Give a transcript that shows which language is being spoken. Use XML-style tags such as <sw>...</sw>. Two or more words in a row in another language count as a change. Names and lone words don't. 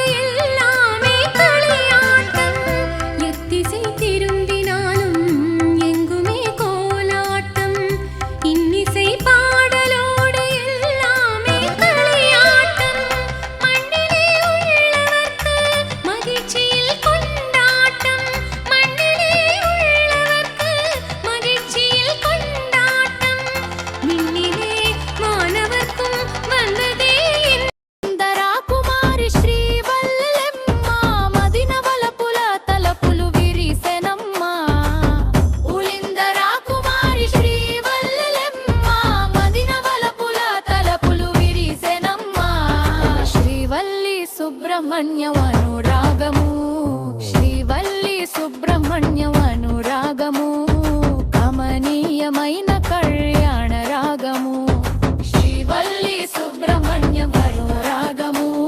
<ta>எல்லாமே களியாட்டம் எத்திசை திரும்பினாலும் எங்குமே கோலாட்டம் இன்னிசை பாடலோடு எல்லாமே களியாட்டம் மண்ணிலே உள்ளவர்க்கு மகிழ்ச்சியில் கொண்டாட்டம் மண்ணிலே உள்ளவர்க்கு மகிழ்ச்சியில் கொண்டாட்டம் விண்ணிலே மாணவர்க்கும் வந்ததே</ta> <te>కుమారి శ్రీవల్లెమ్మ మదినవల పుల తలపులు విరిసెనమ్మ ఉలిందరా కుమారి శ్రీవల్లెమ్మ మదినవల పుల తలపులు విరిసెనమ్మ శ్రీవల్లి సుబ్రహ్మణ్యం అనురాగము శ్రీవల్లి సుబ్రహ్మణ్యం అనురాగము కమనీయమైన కళ్యాణ రాగము శ్రీవల్లి సుబ్రహ్మణ్యం అనురాగము</te>